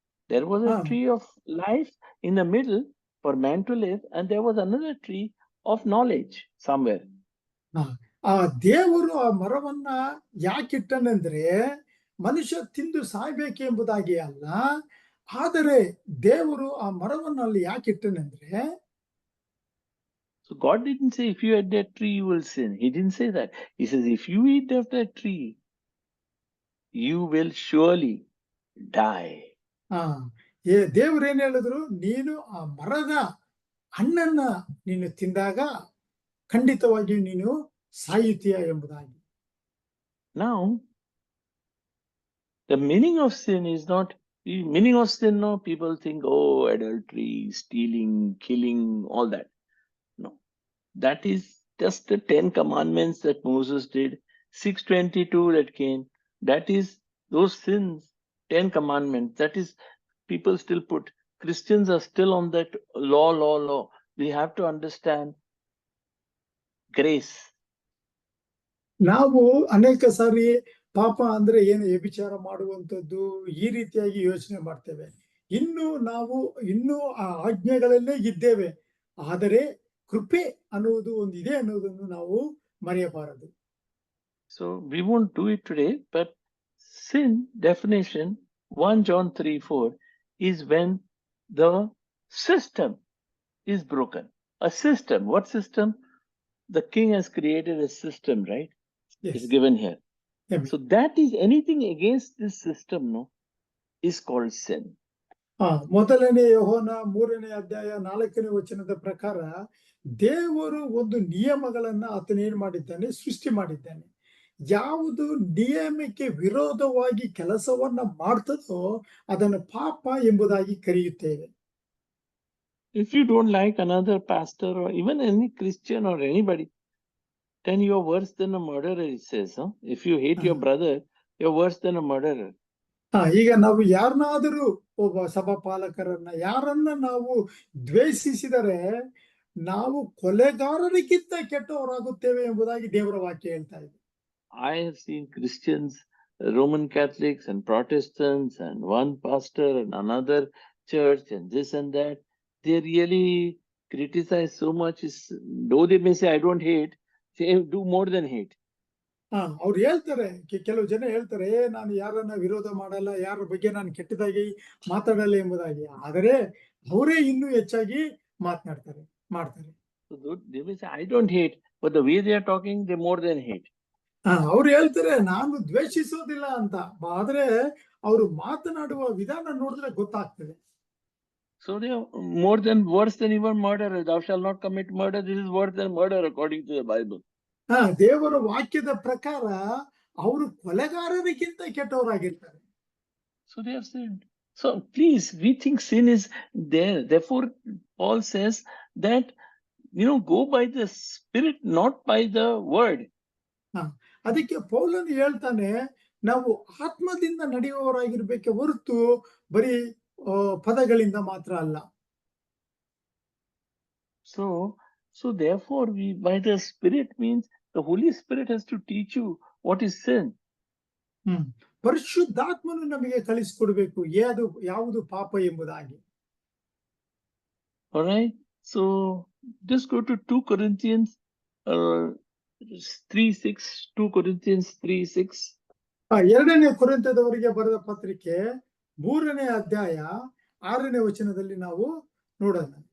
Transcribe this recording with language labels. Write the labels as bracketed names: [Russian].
[English] There was a tree of life in the middle for man to live, and there was another tree of knowledge somewhere. [Kannada] ಆ ದೇವರು ಆ ಮರವನ್ನ ಯಾಕಿಟ್ಟನೆಂದ್ರೆ ಮನುಷ್ಯ ತಿಂದು ಸಾಯ್ಬೇಕೆಂಬುದಾಗಿ ಅಲ್ಲ, ಆದರೆ ದೇವರು ಆ ಮರವನ್ನು ಅಲ್ಲಿ ಯಾಕೆ ಇಟ್ಟನೆಂದ್ರೆ, [English] So God didn't say if you eat that tree you will sin. He didn't say that. He says if you eat of that tree you will surely die. [Kannada] ದೇವ್ರು ಏನ್ ಹೇಳಿದ್ರು, ನೀನು ಆ ಮರದ ಹಣ್ಣನ್ನ ನೀನು ತಿಂದಾಗ ಖಂಡಿತವಾಗಿಯೂ ನೀನು ಸಾಯುತ್ತೀಯ ಎಂಬುದಾಗಿ. [English] Now, the meaning of sin is not, meaning of sin, no, people think, oh, adultery, stealing, killing, all that. No, that is just the 10 commandments that Moses did, 622 that came. That is those sins, 10 commandments. That is, people still put, Christians are still on that law. We have to understand grace. [Kannada] ನಾವು ಅನೇಕ ಸಾರಿ ಪಾಪ ಅಂದ್ರೆ ಏನು, ವ್ಯಭಿಚಾರ ಮಾಡುವಂಥದ್ದು, ಈ ರೀತಿಯಾಗಿ ಯೋಚನೆ ಮಾಡ್ತೇವೆ. ಇನ್ನೂ ಆ ಆಜ್ಞೆಗಳಲ್ಲೇ ಇದ್ದೇವೆ. ಆದರೆ ಕೃಪೆ ಅನ್ನುವುದು ಒಂದಿದೆ ಅನ್ನೋದನ್ನು ನಾವು ಮರೆಯಬಾರದು. [English] So we won't do it today, but sin definition 1 John 3:4 is when the system is broken. A system. What system? The king has created a system, right? Yes. It's given here. Amen. So that is anything against this system, no, is called sin. [Kannada] ಮೊದಲನೇ ಯೋಹನ 3ನೇ ಅಧ್ಯಾಯ 4ನೇ ವಚನದ ಪ್ರಕಾರ ದೇವರು ಒಂದು ನಿಯಮಗಳನ್ನ ಆತನೇನ್ ಮಾಡಿದ್ದಾನೆ, ಸೃಷ್ಟಿ ಮಾಡಿದ್ದಾನೆ. ಯಾವುದು ನಿಯಮಕ್ಕೆ ವಿರೋಧವಾಗಿ ಕೆಲಸವನ್ನ ಮಾಡ್ತದೋ ಅದನ್ನು ಪಾಪ ಎಂಬುದಾಗಿ ಕರೆಯುತ್ತೇವೆ. [English] If you don't like another pastor or even any Christian or anybody, then you're worse than a murderer, it says. Huh? If you hate your brother, you're worse than a murderer. [Kannada] ಈಗ ನಾವು ಯಾರನ್ನಾದರೂ, ಒಬ್ಬ ಸಭಾಪಾಲಕರನ್ನ ಯಾರನ್ನ ನಾವು ದ್ವೇಷಿಸಿದರೆ ನಾವು ಕೊಲೆಗಾರರಿಗಿಂತ ಕೆಟ್ಟವರಾಗುತ್ತೇವೆ ಎಂಬುದಾಗಿ ದೇವರ ವಾಕ್ಯ ಹೇಳ್ತಾ ಇದೆ. [English] I have seen Christians, Roman Catholics and Protestants and one pastor and another church and this and that. They really criticize so much. Though they may say, I don't hate, they do more than hate. [Kannada] ಅವ್ರು ಹೇಳ್ತಾರೆ, ಕೆಲವು ಜನ ಹೇಳ್ತಾರೆ, ನಾನು ಯಾರನ್ನ ವಿರೋಧ ಮಾಡಲ್ಲ, ಯಾರ ಬಗ್ಗೆ ನಾನು ಕೆಟ್ಟದಾಗಿ ಮಾತಾಡಲ್ಲ ಎಂಬುದಾಗಿ. ಆದರೆ ಅವರೇ ಇನ್ನೂ ಹೆಚ್ಚಾಗಿ ಮಾಡ್ತಾರೆ. [English] So they may say, I don't hate, but the way they are talking, they more than hate. [Kannada] ಅವ್ರು ಹೇಳ್ತಾರೆ ನಾನು ದ್ವೇಷಿಸೋದಿಲ್ಲ ಅಂತ, ಆದ್ರೆ ಅವರು ಮಾತನಾಡುವ ವಿಧಾನ ನೋಡಿದ್ರೆ ಗೊತ್ತಾಗ್ತದೆ. [English] So they are worse than even murder. Thou shalt not commit murder. This is worse than murder according to the Bible. [Kannada] ದೇವರ ವಾಕ್ಯದ ಪ್ರಕಾರ ಅವರು ಕೊಲೆಗಾರರಿಗಿಂತ ಕೆಟ್ಟವರಾಗಿರ್ತಾರೆ. [English] So they have sinned. So please, we think sin is there. Therefore, Paul says that, go by the Spirit, not by the word. [Kannada] ಅದಕ್ಕೆ ಪೌಲನು ಹೇಳ್ತಾನೆ, ನಾವು ಆತ್ಮದಿಂದ ನಡೆಯುವವರಾಗಿರ್ಬೇಕೆ ಹೊರತು ಬರೀ ಪದಗಳಿಂದ ಮಾತ್ರ ಅಲ್ಲ. [English] So therefore, we by the Spirit means the Holy Spirit has to teach you what is sin. [Kannada] ಪರಿಶುದ್ಧಾತ್ಮನು ನಮಗೆ ಕಲಿಸಿಕೊಡಬೇಕು ಯಾವುದು ಪಾಪ ಎಂಬುದಾಗಿ. [English] All right. So just go to 2 Corinthians 3:6. 2 Corinthians 3:6. [Kannada] 2ನೇ ಕೊರಿಂಥದವರಿಗೆ ಬರೆದ ಪತ್ರಿಕೆ 3ನೇ ಅಧ್ಯಾಯ 6ನೇ ವಚನದಲ್ಲಿ ನಾವು ನೋಡೋಣ.